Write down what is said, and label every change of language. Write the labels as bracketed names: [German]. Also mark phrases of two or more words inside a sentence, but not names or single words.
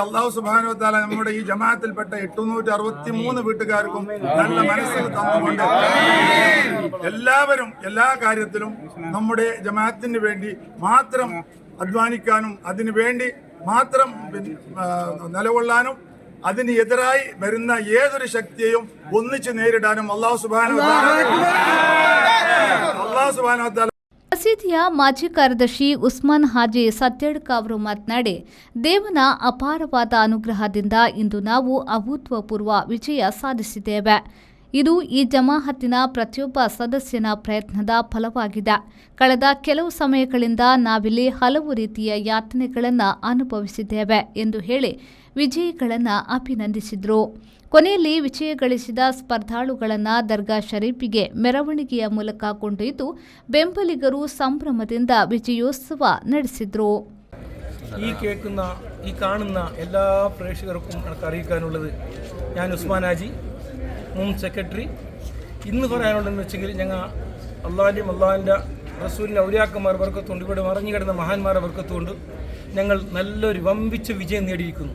[Arabic] الله سبحانه وتعالى [Malayalam] നമ്മുടെ ഈ ജമാഅത്തിൽപ്പെട്ട 863 വീട്ടുകാർക്കും നല്ല മനസ്സിൽ തന്നുകൊണ്ട് എല്ലാവരും എല്ലാ കാര്യത്തിലും നമ്മുടെ ജമാഅത്തിന് വേണ്ടി മാത്രം അധ്വാനിക്കാനും അതിനു വേണ്ടി മാത്രം നിലകൊള്ളാനും അതിന് എതിരായി വരുന്ന ഏതൊരു ശക്തിയെയും ഒന്നിച്ച് നേരിടാനും [Arabic] الله سبحانه وتعالى [Kannada] ಮಸೀದಿಯ ಮಾಜಿ ಕಾರ್ಯದರ್ಶಿ ಉಸ್ಮಾನ್ ಹಾಜಿ ಸತ್ಯಡ್ಕ ಅವರು ಮಾತನಾಡಿ, ದೇವನ ಅಪಾರವಾದ ಅನುಗ್ರಹದಿಂದ ಇಂದು ನಾವು ಅಭೂತಪೂರ್ವ ವಿಜಯ ಸಾಧಿಸಿದ್ದೇವೆ. ಇದು ಈ ಜಮಾಅತಿನ ಪ್ರತಿಯೊಬ್ಬ ಸದಸ್ಯನ ಪ್ರಯತ್ನದ ಫಲವಾಗಿದೆ. ಕಳೆದ ಕೆಲವು ಸಮಯಗಳಿಂದ ನಾವಿಲ್ಲಿ ಹಲವು ರೀತಿಯ ಯಾತನೆಗಳನ್ನು ಅನುಭವಿಸಿದ್ದೇವೆ ಎಂದು ಹೇಳಿ ವಿಜಯಿಗಳನ್ನು ಅಭಿನಂದಿಸಿದರು. ಕೊನೆಯಲ್ಲಿ ವಿಜಯ ಗಳಿಸಿದ ಸ್ಪರ್ಧಾಳುಗಳನ್ನು ದರ್ಗಾ ಶರೀಫಿಗೆ ಮೆರವಣಿಗೆಯ ಮೂಲಕ ಕೊಂಡೊಯ್ದು ಬೆಂಬಲಿಗರು ಸಂಭ್ರಮದಿಂದ ವಿಜಯೋತ್ಸವ ನಡೆಸಿದರು. [Malayalam] ഈ കാണുന്ന എല്ലാ പ്രേക്ഷകർക്കും എനിക്ക് അറിയിക്കാനുള്ളത്, ഞാൻ ഉസ്മാൻ ഹാജി, മുൻ സെക്രട്ടറി ഇന്ന് പറയാനുള്ളതെന്ന് വെച്ചെങ്കിൽ ഞങ്ങൾ അള്ളാഹിൻ്റെയും അള്ളാഹിൻ്റെ റസൂലിൻ്റെ ഔലിയാക്കന്മാർ വർക്കത്തുകൊണ്ട് ഇവിടെ മറഞ്ഞു കിടന്ന മഹാന്മാരെ വർക്കത്തുകൊണ്ട് ഞങ്ങൾ നല്ലൊരു വമ്പിച്ച വിജയം നേടിയിരിക്കുന്നു.